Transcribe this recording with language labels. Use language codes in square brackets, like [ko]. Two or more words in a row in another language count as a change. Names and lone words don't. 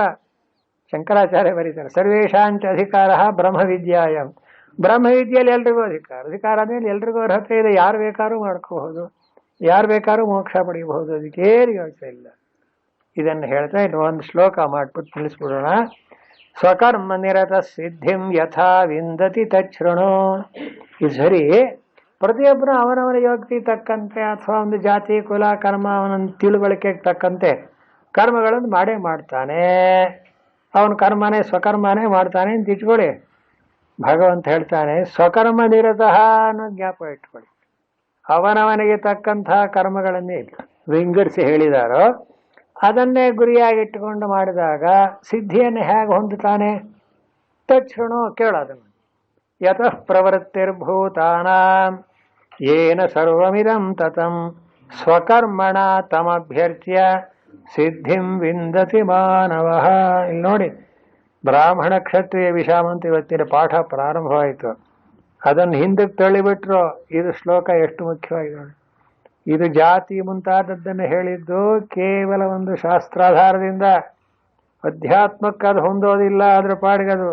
[sa] ಶಂಕರಾಚಾರ್ಯ ಬರೀತಾರೆ, ಸರ್ವೇಶಾಂಚ ಅಧಿಕಾರ ಬ್ರಹ್ಮವಿದ್ಯಾಯಂ. [kn] ಬ್ರಹ್ಮವಿದ್ಯೆಯಲ್ಲಿ ಎಲ್ರಿಗೂ ಅಧಿಕಾರ ಅಂದರೆ ಎಲ್ರಿಗೂ ಅರ್ಹತೆ ಇದೆ. ಯಾರು ಬೇಕಾದ್ರೂ ಮಾಡ್ಕೋಬಹುದು, ಯಾರು ಬೇಕಾದ್ರೂ ಮೋಕ್ಷ ಪಡೆಯಬಹುದು. ಅದಕ್ಕೇನು ಯೋಚನೆ ಇಲ್ಲ. ಇದನ್ನು ಹೇಳ್ತಾ ಇನ್ನು ಒಂದು ಶ್ಲೋಕ ಮಾಡ್ಬಿಟ್ಟು ತಿಳಿಸ್ಬಿಡೋಣ. [sa] ಸ್ವಕರ್ಮ ನಿರತ ಸಿದ್ಧಿಂ ಯಥಾ ವಿಂದತಿ ತಚ್ಛೃಣು. [kn] ಇದು ಸರಿ, ಪ್ರತಿಯೊಬ್ಬರು ಅವನವನ ಯೋಗ್ಯತೆ ತಕ್ಕಂತೆ ಅಥವಾ ಒಂದು ಜಾತಿ ಕುಲ ಕರ್ಮ ಅವನ ತಿಳುವಳಿಕೆಗೆ ತಕ್ಕಂತೆ ಕರ್ಮಗಳನ್ನು ಮಾಡೇ ಮಾಡ್ತಾನೆ. ಅವನ ಕರ್ಮನೇ ಸ್ವಕರ್ಮನೇ ಮಾಡ್ತಾನೆ ಅಂತ ಇಟ್ಕೊಳ್ಳಿ. ಭಗವಂತ ಹೇಳ್ತಾನೆ [sa] ಸ್ವಕರ್ಮ ನಿರತಃ [kn] ಅನ್ನೋ ಜ್ಞಾಪ ಇಟ್ಕೊಳ್ಳಿ. ಅವನವನಿಗೆ ತಕ್ಕಂತಹ ಕರ್ಮಗಳನ್ನೇ ವಿಂಗಡಿಸಿ ಹೇಳಿದಾರೋ ಅದನ್ನೇ ಗುರಿಯಾಗಿಟ್ಟುಕೊಂಡು ಮಾಡಿದಾಗ ಸಿದ್ಧಿಯನ್ನು ಹೇಗೆ ಹೊಂದುತ್ತಾನೆ, ತಚ್ಛೃಣು, ಕೇಳೋದನ್ನು. [sa] ಯತಃ ಪ್ರವೃತ್ತಿರ್ಭೂತಾನಾಂ ಯೇನ ಸರ್ವಮಿದಂ ತತಂ ಸ್ವಕರ್ಮಣ ತಮಭ್ಯರ್ಚ್ಯ ಸಿದ್ಧಿಂ ವಿಂದತಿ ಮಾನವಃ. [kn] ಇಲ್ಲಿ ನೋಡಿ, ಬ್ರಾಹ್ಮಣ ಕ್ಷತ್ರಿಯ ವಿಷಾಮ ಅಂತ ಇವತ್ತಿನ ಪಾಠ ಪ್ರಾರಂಭವಾಯಿತು. ಅದನ್ನು ಹಿಂದಕ್ಕೆ ತಳ್ಳಿಬಿಟ್ರು. ಇದು ಶ್ಲೋಕ ಎಷ್ಟು ಮುಖ್ಯವಾಗಿ ನೋಡಿ. ಇದು ಜಾತಿ ಮುಂತಾದದ್ದನ್ನು ಹೇಳಿದ್ದು ಕೇವಲ ಒಂದು ಶಾಸ್ತ್ರಾಧಾರದಿಂದ. ಅಧ್ಯಾತ್ಮಕ್ಕೆ ಅದು ಹೊಂದೋದಿಲ್ಲ, ಅದ್ರ ಪಾಡಿಗೆ ಅದು.